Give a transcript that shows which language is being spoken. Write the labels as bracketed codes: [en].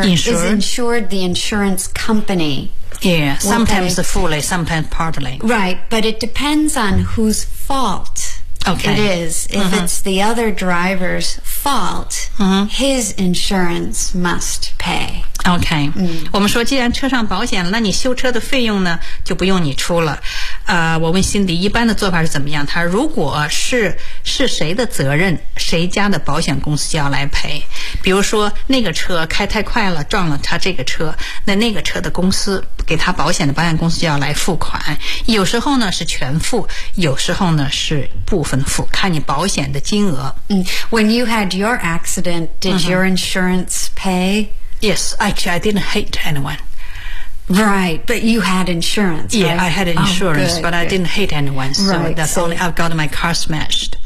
[en] insured? Is insured, the insurance company. Yeah, sometimes fully, sometimes partly. Right, but it depends on whose fault. Okay. It is. If、it's the other driver's fault,、his insurance must pay. [zh] Okay.、我们说既然车上保险了那你修车的费用呢就不用你出了。我问辛迪一般的做法是怎么样他如果是谁的责任谁家的保险公司就要来赔。比如说那个车开太快了撞了他这个车那个车的公司给他保险的保险公司就要来付款。有时候呢是全付有时候呢是部分付看你保险的金额。 [en] When you had your accident, did your insurance pay? Yes, actually I didn't hit anyone. Right, but you had insurance, yeah, Yeah, I had insurance, I didn't hit anyone. So right, that's so only I've got my car smashed.